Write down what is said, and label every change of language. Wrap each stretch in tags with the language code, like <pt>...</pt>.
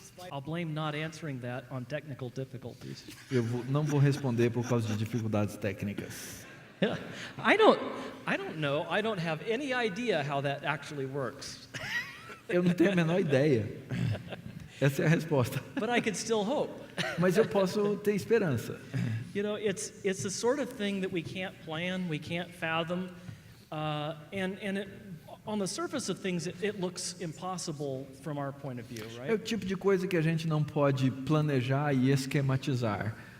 <en>I'll blame not answering that on technical difficulties.</en> <pt>Não vou responder por causa de dificuldades técnicas.</pt> <en>I don't know. I don't have any idea how that actually works.</en> <pt>Eu não tenho a menor ideia. Essa é a resposta.</pt> <en>But I could still hope.</en> <pt>Mas eu posso ter esperança.</pt> <en>You know, it's the sort of thing that we can't plan, we can't fathom, and it, on the surface of things, it looks impossible from our point of view,</en> <pt>É o</pt> <en>right?</en> <pt>tipo de coisa que a gente não pode planejar e esquematizar.</pt>